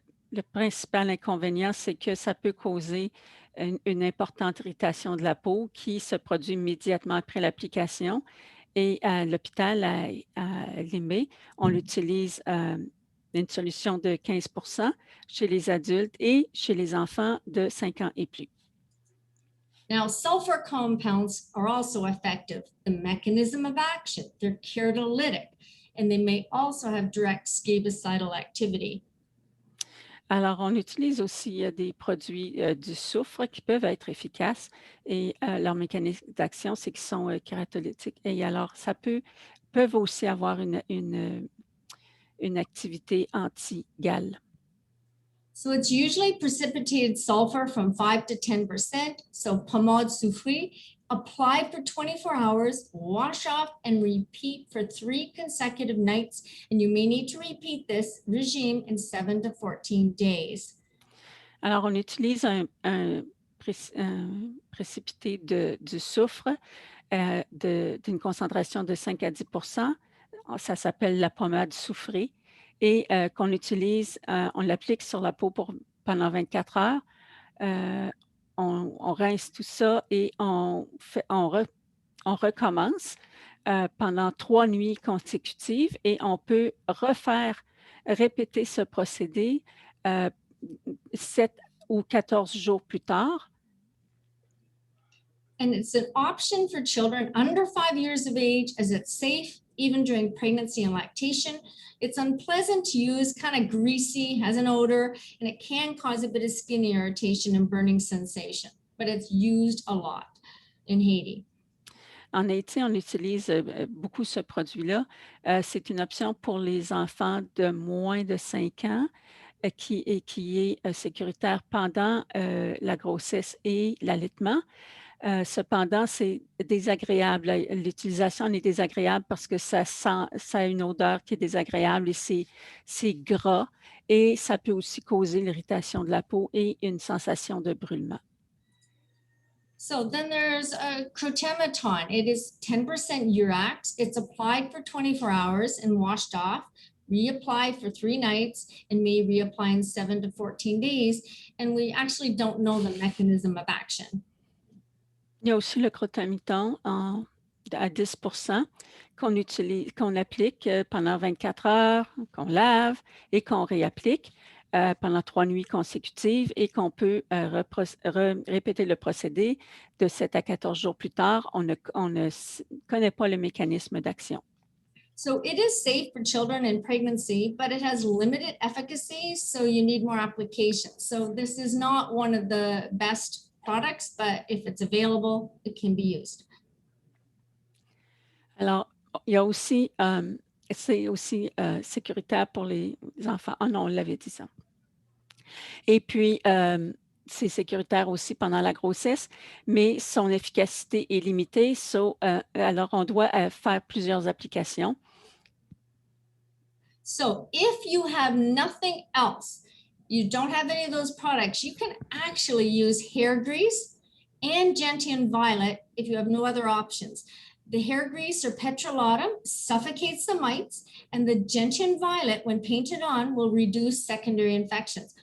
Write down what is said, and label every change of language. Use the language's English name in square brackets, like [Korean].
[French] Le principal inconvénient, c'est que ça peut causer une importante irritation de la peau qui se produit immédiatement après l'application. Et à l'hôpital, à Limay, on utilise une solution de 15% chez les adultes et chez les enfants de 5 ans et plus. [English] Now, sulfur compounds are also effective. The mechanism of action, they're keratolytic, and they may also have direct scabicidal activity. [French] Alors, on utilise aussi des produits du soufre qui peuvent être efficaces et leur mécanisme d'action, c'est qu'ils sont kératolytiques. Et alors, peuvent aussi avoir une activité anti-gale. [English] So it's usually precipitated sulfur from 5 to 10%. So pommade soufrée, apply for 24 hours, wash off, and repeat for 3 consecutive nights. And you may need to repeat this regime in 7 to 14 days. [French] Alors, on utilise un précipité du soufre d'une concentration de 5 à 10%. Ça s'appelle la pommade soufrée et qu'on utilise, on l'applique sur la peau pendant 24 heures. On rince tout ça et on recommence pendant 3 nuits consécutives et on peut répéter ce procédé 7 ou 14 jours plus tard. [English] And it's an option for children under 5 years of age as it's safe even during pregnancy and lactation. It's unpleasant to use, kind of greasy, has an odor, and it can cause a bit of skin irritation and burning sensation, but it's used a lot in Haiti. [French] En Haïti, on utilise beaucoup ce produit-là. C'est une option pour les enfants de moins de 5 ans qui est sécuritaire pendant la grossesse et l'allaitement. Cependant, c'est désagréable. L'utilisation est désagréable parce que ça a une odeur qui est désagréable et c'est gras et ça peut aussi causer l'irritation de la peau et une sensation de brûlement. [English] So then there's a crotemeton. It is 10% Urax. It's applied for 24 hours and washed off, reapply for 3 nights, and may reapply in 7 to 14 days. And we actually don't know the mechanism of action. [French] Il y a aussi le crotamyton à 10% qu'on applique pendant 24 heures, qu'on lave et qu'on réapplique pendant 3 nuits consécutives et qu'on peut répéter le procédé de 7 à 14 jours plus tard. On ne connaît pas le mécanisme d'action. [English] So it is safe for children in pregnancy, but it has limited efficacy, so you need more applications. So this is not one of the best products, but if it's available, it can be used. [French] Alors, il y a aussi, c'est aussi sécuritaire pour les enfants. Ah non, on l'avait dit ça. Et puis, c'est sécuritaire aussi pendant la grossesse, mais son efficacité est limitée. Alors, on doit faire plusieurs applications. [English] So if you have nothing else, you don't have any of those products, you can actually use hair grease and gentian violet if you have no other options. The hair grease or petrolatum suffocates the mites, and the gentian violet, when painted on, will reduce secondary infections.